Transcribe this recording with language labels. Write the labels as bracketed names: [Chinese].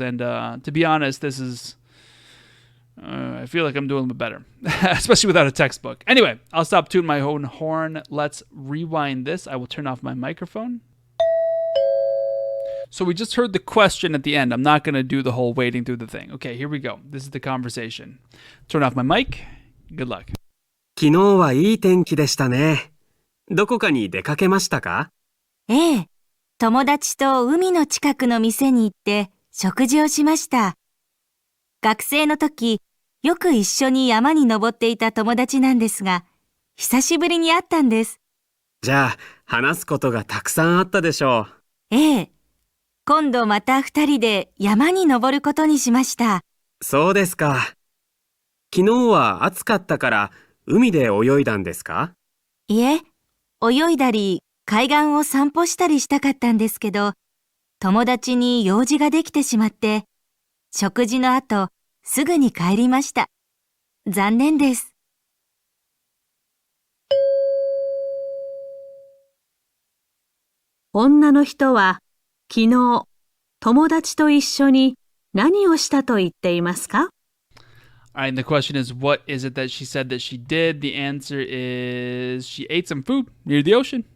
[English] And to be honest, this is... I feel like I'm doing a bit better, especially without a textbook. Anyway, I'll stop tooting my own horn. Let's rewind this. I will turn off my microphone. So we just heard the question at the end. I'm not going to do the whole wading through the thing. Okay, here we go. This is the conversation. Turn off my mic. Good luck. [Japanese] 昨日はいい天気でしたね。どこかに出かけましたか？ええ、友達と海の近くの店に行って食事をしました。学生の時、よく一緒に山に登っていた友達なんですが、久しぶりに会ったんです。じゃあ、話すことがたくさんあったでしょう。ええ、今度また2人で山に登ることにしました。そうですか。昨日は暑かったから海で泳いだんですか？いえ、泳いだり海岸を散歩したりしたかったんですけど、友達に用事ができてしまって、食事の後、すぐに帰りました。残念です。女の人は昨日友達と一緒に何をしたと言っていますか？ [English] All right, and the question is, what is it that she said that she did? The answer is she ate some food near the ocean.